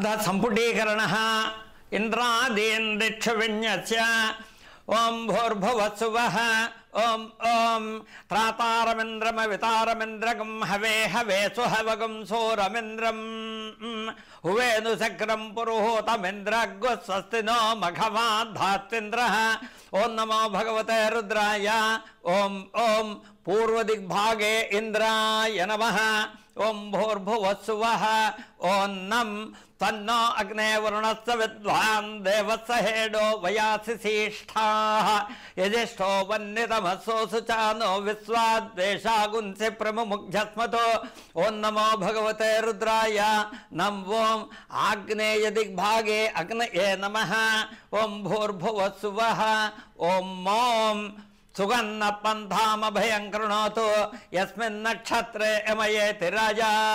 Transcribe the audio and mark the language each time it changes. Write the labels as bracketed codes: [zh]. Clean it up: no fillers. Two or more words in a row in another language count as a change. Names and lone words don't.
[sa] अतः सम्पुटीकरणः इन्द्रादीन् दिक्षुविन्यस्य ओं भूर्भुवस्सुवः ओं ओं त्रातारमिन्द्रमवितारमिन्द्रगं हवे हवे सुहवगं सोरमिन्द्रं हुवेनुशक्रं पुरुहूतमिन्द्रग्गु स्वस्ति नो मघवाद्धात्विन्द्रः ओं नमो भगवते रुद्राय ओं ओं पूर्वदिग्भागे इन्द्राय नमः ॐ भूर्भुवस्सुवः ॐ नं तन्नो अग्ने वरुणस्य विद्वान् देवस्य हेडो वयासि शिष्ठाः यजिष्ठो वन्नितमस्सोसु चानो विश्वाद्वेषांसि प्रमुग्धस्मतो ॐ नमो भगवते रुद्राय नं ॐ आग्नेय दिग्भागे अग्नये नमः ॐ भूर्भुवस्सुवः ॐ मों सुगन्न पन्थामभयं कृणोतु यस्मिन् नक्षत्रे यमयेति राजा